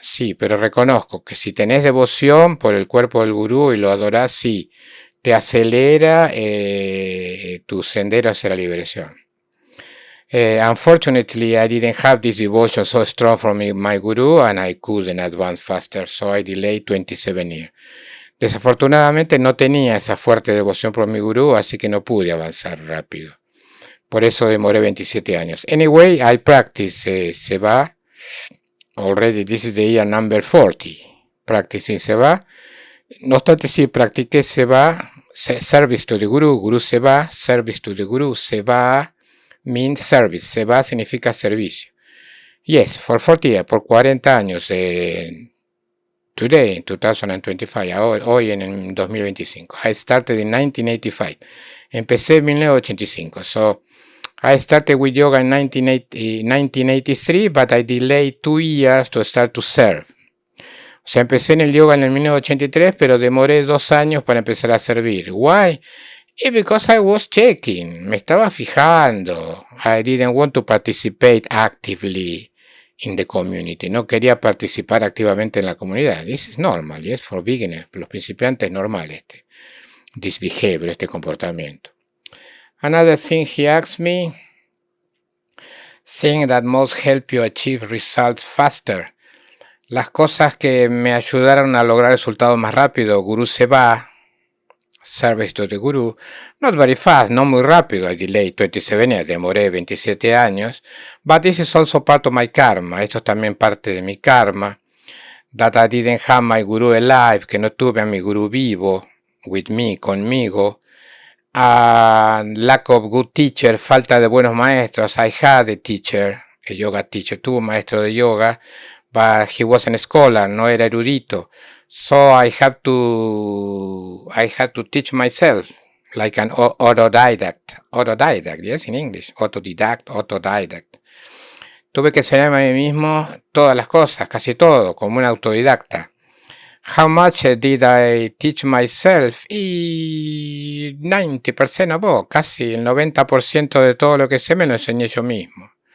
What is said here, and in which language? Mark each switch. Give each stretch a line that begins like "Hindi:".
Spanish: Sí, pero reconozco que si tenés devoción por el cuerpo del Gurú y lo adorás, sí, te acelera tu sendero hacia la liberación.
English: Unfortunately, I didn't have this devotion so strong from my Guru and I couldn't advance faster, so I delayed 27 years.
Spanish: Desafortunadamente no tenía esa fuerte devoción por mi Gurú, así que no pude avanzar rápido. Por eso demoré 27 años.
English: Anyway, I practice Seva. Already this is the year number 40. Practicing Seva.
Spanish: No obstante, sí, practiqué Seva,
English: service to the Guru, Guru Seva, service to the Guru. Seva means service.
Spanish: Seva significa servicio.
English: Yes, for 40 years,
Spanish: por 40 años.
English: Today, in 2025,
Spanish: hoy en 2025.
English: I started in 1985.
Spanish: Empecé en 1985.
English: So, I started with yoga in 1983, but I delayed 2 years to start to serve.
Spanish: O sea, empecé en el yoga en el 1983, pero demoré 2 años para empezar a servir.
English: Why? Because I was checking.
Spanish: Me estaba fijando.
English: I didn't want to participate actively in the community.
Spanish: No quería participar activamente en la comunidad.
English: This is normal, yes, for beginners.
Spanish: Para los principiantes es normal
English: this behavior,
Spanish: este comportamiento.
English: Another thing he asked me, thing that most help you achieve results faster.
Spanish: Las cosas que me ayudaron a lograr resultados más rápido.
English: Guru Seva, service to the Guru. Not very fast,
Spanish: no muy rápido.
English: I delayed 27 years,
Spanish: demoré 27 años.
English: But this is also part of my karma.
Spanish: Esto es también parte de mi karma.
English: That I didn't have my Guru alive,
Spanish: que no tuve a mi Guru vivo,
English: with me, conmigo. Lack of good teacher,
Spanish: falta de buenos maestros.
English: I had a teacher, a yoga teacher.
Spanish: Tuve un maestro de yoga,
English: but he wasn't a scholar,
Spanish: no era erudito.
English: So I had to teach myself, like an autodidact. Autodidact, yes, in English. Autodidact.
Spanish: Tuve que enseñarme a mí mismo todas las cosas, casi todo, como un autodidacta.
English: How much did I teach myself?
Spanish: Y 90%
English: of all,
Spanish: casi el 90% de todo lo que sé me lo enseñé yo mismo.